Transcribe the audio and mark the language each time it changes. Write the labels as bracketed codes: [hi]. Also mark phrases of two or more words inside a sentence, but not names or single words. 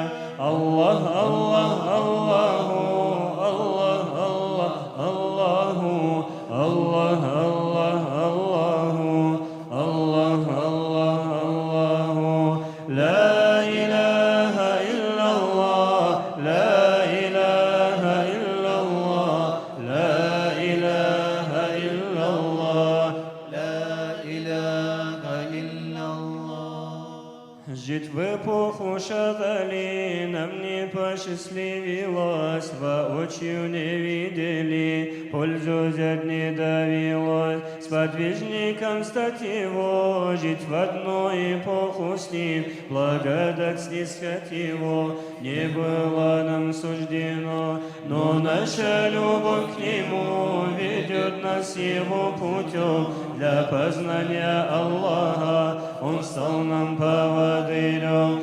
[ar] الله الله الله الله الله الله الله الله الله الله الله لا إله إلا الله، لا إله إلا الله، لا إله إلا الله، لا إله إلا الله. [ru] Жить в эпоху Шагали нам не посчастливилось, воочию не видели, пользу взять не довелось, сподвижником стать его, жить в одну эпоху с ним, благодать снискать его, не было нам суждено, но наша любовь к нему ведет нас его путем, для познания Аллаха он стал нам поводырем.